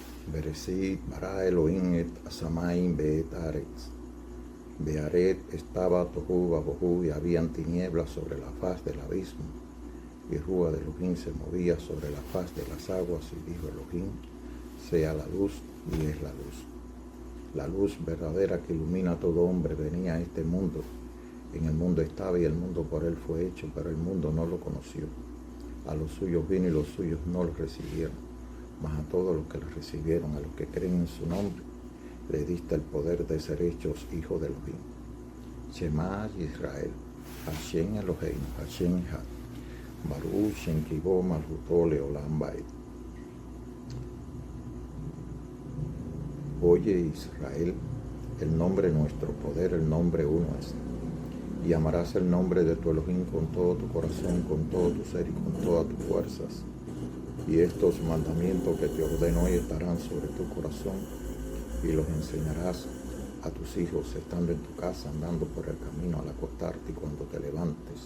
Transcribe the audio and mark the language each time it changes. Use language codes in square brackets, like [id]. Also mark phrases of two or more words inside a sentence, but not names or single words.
[he] בראשית ברא אלוהים את השמים ואת הארץ. [es] Bearet estaba [he] תוהו ובוהו [es] y habían tinieblas sobre la faz del abismo. Y Rúa de Elohim se movía sobre la faz de las aguas y dijo Elohim, sea la luz, y es la luz. La luz verdadera que ilumina a todo hombre venía a este mundo. En el mundo estaba y el mundo por él fue hecho, pero el mundo no lo conoció. A los suyos vino y los suyos no lo recibieron. Mas a todos los que lo recibieron, a los que creen en su nombre, le diste el poder de ser hechos hijos de Elohim. [he] שמע ישראל, השם אלוהינו, השם אחד, ברוך שם כבוד מלכותו לעולם ועד. [es] Oye Israel, el nombre nuestro poder, el nombre uno es. Y amarás el nombre de tu Elohim con todo tu corazón, con todo tu ser y con todas tus fuerzas. Y estos mandamientos que te ordeno hoy estarán sobre tu corazón y los enseñarás a tus hijos estando en tu casa, andando por el camino al acostarte y cuando te levantes.